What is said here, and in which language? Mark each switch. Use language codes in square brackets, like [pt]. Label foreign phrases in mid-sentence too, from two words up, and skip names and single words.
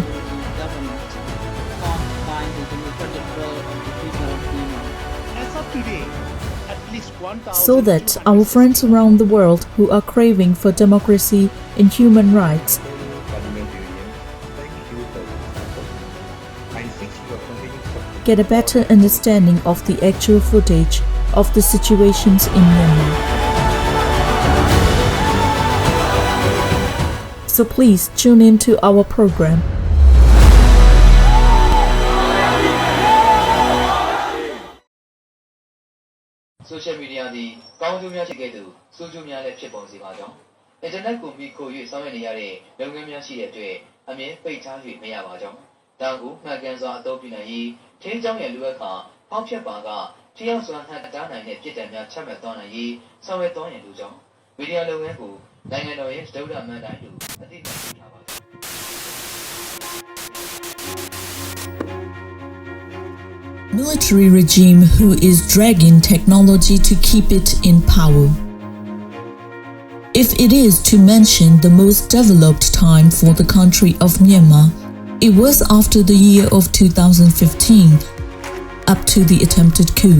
[en] So that our friends around the world who are craving for democracy and human rights get a better understanding of the actual footage of the situations in Myanmar. So please tune in to our program. Social media [my] သည်ကောင်းကျိုးများရှိခဲ့သူဆိုးကျိုးများလည်းဖြစ်ပေါ်စေပါကြောင်း internet ကိုမိခို၍ဆောင်ရွက်နေရတဲ့လုပ်ငန်းများရှိတဲ့အတွက်အမြင်ပိတ်ထား၍မရပါကြောင်းဒါကိုမှန်ကန်စွာအသုံးပြုနိုင်ရေးထင်းကြောင်းရဲ့လူအခါဖောက်ဖျက်ပါကထင်းရောက်စွာဟန်တားနိုင်တဲ့ပြည်တံများချမှတ်သွားနိုင်ရေးဆောင်ရွက်သွားရန်လိုကြောင်းမီဒီယာလုပ်ငန်းကိုနိုင်ငံတော်ရဲ့ဒုတိယမှန်တိုင်းလိုအသိပေးထားပါ [en] Military regime who is dragging technology to keep it in power. If it is to mention the most developed time for the country of Myanmar, it was after the year of 2015, up to the attempted coup.